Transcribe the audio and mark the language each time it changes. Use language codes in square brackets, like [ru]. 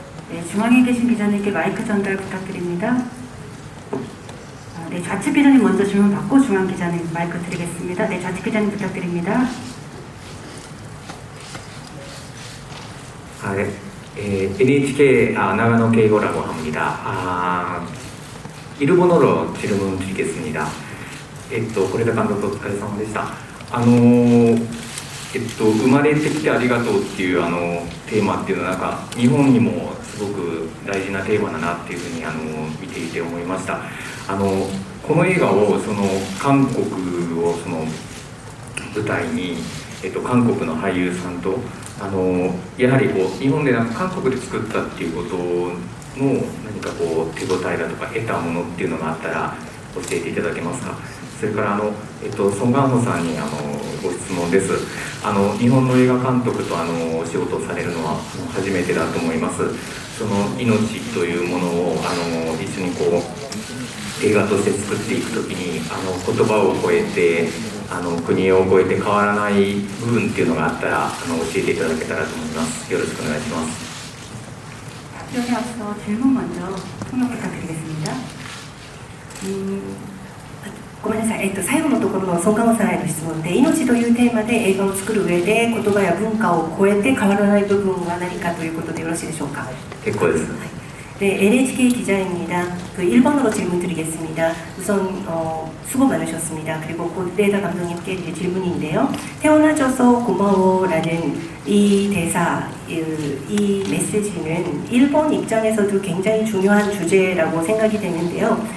[ko] 네, 중앙에 계신 기자님께 마이크 전달 부탁드립니다. 네, 좌측 기자님 먼저 질문 받고 중앙 기자님 마이크 드리겠습니다. 네, 좌측 기자님 부탁드립니다. NHK長野敬語라고 합니다. 일본어로 질문 드리겠습니다. [ja] これで監督お疲れ様でした。生まれてきてありがとうっていうテーマっていうのはなんか日本にもすごく大事なテーマだなっていうふうに見ていて思いました。この映画を韓国を舞台に、韓国の俳優さんとやはり日本で韓国で作ったっていうことの何か手応えだとか得たものっていうのがあったら教えていただけますか。それからソン・ガンホさんにご質問です。日本の映画監督とお仕事をされるのは初めてだと思います。その命というものを一緒に映画として作っていくときに言葉を超えて国を超えて変わらない部分っていうのがあったら教えていただけたらと思います。よろしくお願いします。 [ko] 여기 앞서 질문 먼저 통역 부탁드리겠습니다. [ja] ごめんなさい、最後のところのソン・ガンホさんへの質問で、命というテーマで映画を作る上で言葉や文化を超えて変わらない部分は何かということでよろしいでしょうか。結構です。 [ko] 네, NHK 기자입니다. 그 일본어로 질문 드리겠습니다. 우선 수고 많으셨습니다. 그리고 고레다 감독님께 이제 질문인데요. 태어나줘서 고마워라는 이 대사, 이 메시지는 일본 입장에서도 굉장히 중요한 주제라고 생각이 되는데요.